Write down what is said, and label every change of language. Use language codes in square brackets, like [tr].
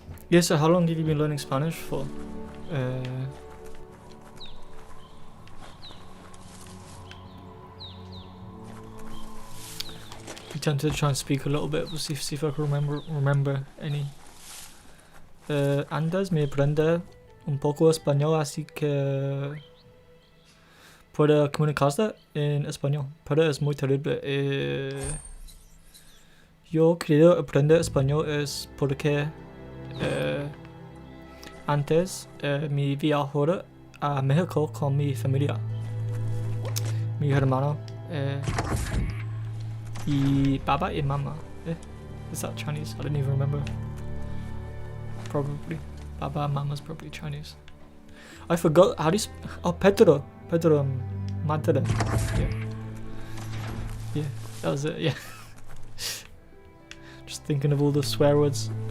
[en] Yeah, so how long have you been learning Spanish for? I'm tempted to try and speak a little bit, but see if I can remember any. [es] Antes me aprende un poco español, así que puedo comunicarse en español, pero es muy terrible. Yo quería aprender español es porque antes me viajé a México con mi familia, mi hermano, y Baba y Mama. [en] Is that Chinese? I don't even remember. Probably. Baba and Mama's probably Chinese. I forgot how do you oh, Pedro, Madre. Yeah, that was it, yeah. Just thinking of all the swear words.